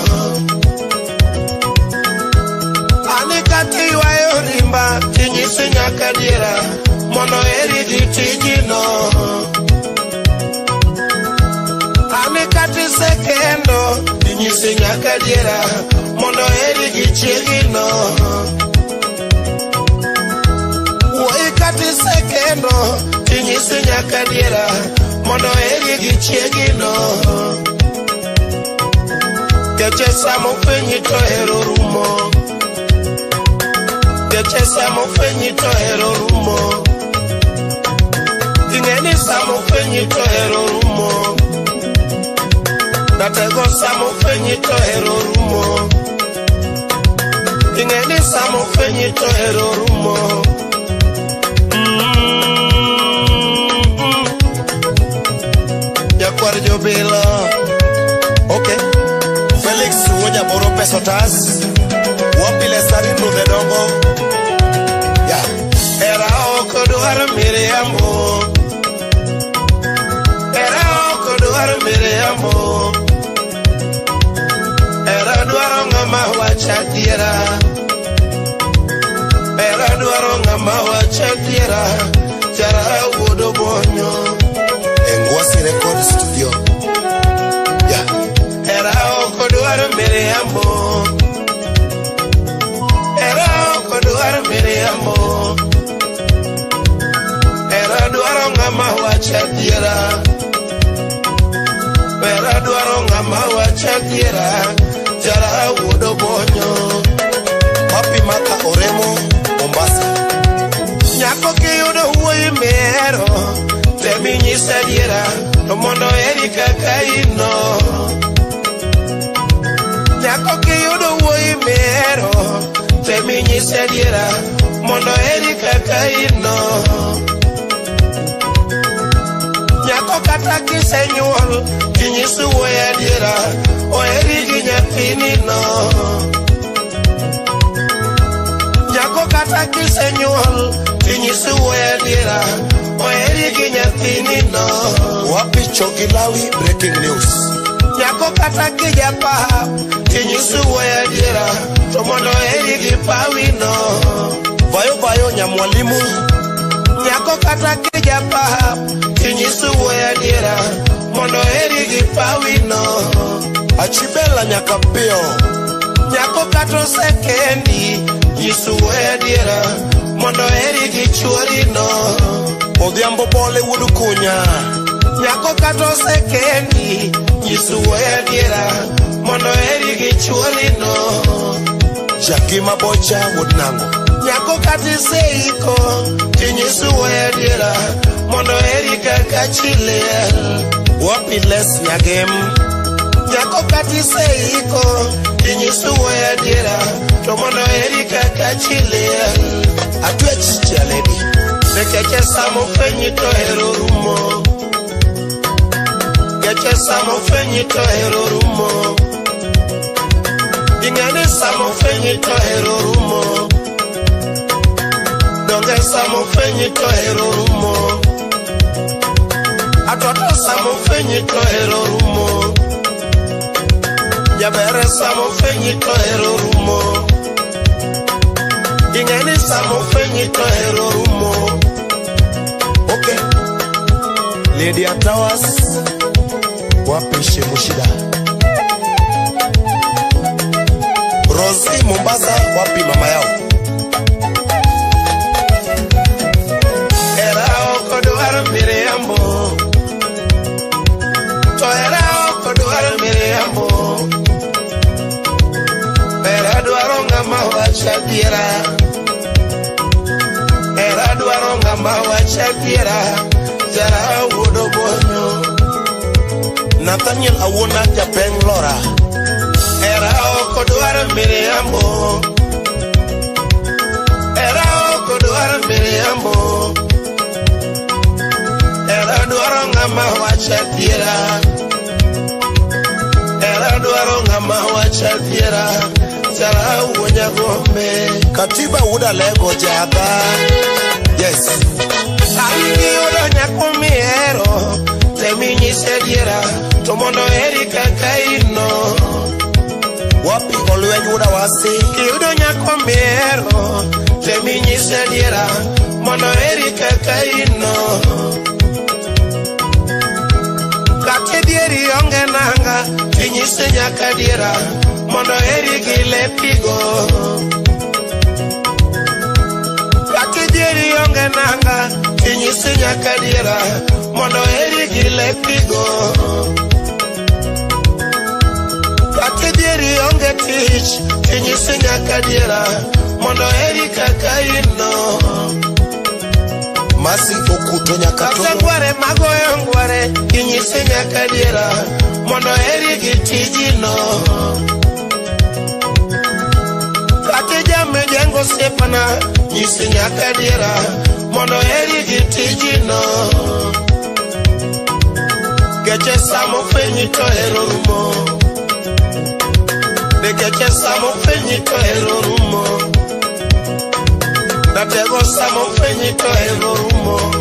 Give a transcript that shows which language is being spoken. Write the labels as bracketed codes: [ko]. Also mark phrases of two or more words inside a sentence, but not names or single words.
[luo] Ani kati yuayo rimba Inyisi nyaka diera Mondo eri gitijino Ani kati sekendo Inyisi nyaka diera Mondo eri gichigino Kati sekendo Inyisi nyaka diera Mondo eri gichiegino Keche samo fenyi to hero rumo Keche samo fenyi to hero rumo Ingeni samo fenyi to hero rumo Natego samo fenyi to hero rumo Ingeni samo fenyi to hero rumo Jakwar jobilo Okay Felix Woja Boro Pesotas Wapile sarino de dongo. Ya. Era oko duar Miriambo. Era oko duar Miriambo. Era duar ngama wachatiera. Era duar ngama wachatiera. Jara wodo bonyo. Engwasi Record Studio. Ya. Era oko duar Miriambo. Era oko duar Miriambo. Era duar ngama wachatiera. Era duar ngama wachatiera. Jara wodo bonyo. Papi Maka Oremo Mombasa. Nyako ke yodo huoi mero. Temi nyisa diera. Tomondo erika kaino. Nyako ke yodo huoi mero. Temi nyisa diera. Mondo erika kaino. Nyako kata kisenyuol. Kinyisu woya diera. O eriki nyapinino. Nyako kata kisenyuol. Kinyisu woya diera. O eriki nyapinino. Wapi Chogilawi [en] breaking news. [luo] Nyako kata kijapa. Kinyisu woya diera. Tomondo eriki pawino. Bayo bayo nyamwalimu. Nyako kata kijapa. Kinyisu woya diera. Mondo eriki pawino. Achibela nyakapio. Nyako kato sekendi. Yisu woya diera. Mondo eriki chuorino. Odhiambo bole wudu kunya. Nyako kato sekendi. Yisu woya diera. Mondo eriki chuorino. Jakima bocha wudnango. Nyako kati seiko. Kinyisu woya diera. Mondo erika kachile. Wapi les nyagem. Nyako kati seiko. Kinyisu woya diera. Tomondo erika kachile. Atue chicha lady. Nekeche samo fenyi to hero rumo. Keche samo fenyi to hero rumo. Dingane samo fenyi to hero rumo. Donge samo fenyi to hero rumo. Atoto samo fenyi to hero rumo. Jabere samo fenyi to hero rumo. Dingane samo fenyi to hero rumo. Okay. Lady Atawas. Wapi Shemushida. Rosie Mombasa. Wapi mama yao. Era oko duar Miriambo. To era oko duar Miriambo. Era duar ngama wachatiera. Era duar ngama wachatiera. Jara wodo bonyo. Nathaniel Awona Japeng Lora. Era oko duar Miriambo. Era oko duar Miriambo. Era duar ngama wachatiera. Era duar ngama wachatiera. Jara wonya gombe. Katiba wuda lego jaba. Yes. Alini yodo nyakumiero. Temi nyise diera. Tomondo erika kaino. Wapi olwenyi wuda wasi. Yodo nyakumiero. Temi nyise diera. Mondo erika kaino. Kati dieri onge nanga. Kinyise nyaka diera. Mondo eriki lepigo. Kati dieri onge nanga. Kinyise nyaka diera. Mondo eriki lepigo. Kati dieri onge tich. Kinyise nyaka diera. Mondo erika kaino. Masi okuto nyakato. Kase gware magoyo ngware. Kinyise nyaka diera. Mondo eriki tijino. Kati jame jengo sepana. Nyise nyaka diera. Mondo eriki tijino. Keche samo fenyi to hero rumo. De keche samo fenyi to ero rumo. Natego samo fenyi to ero rumo.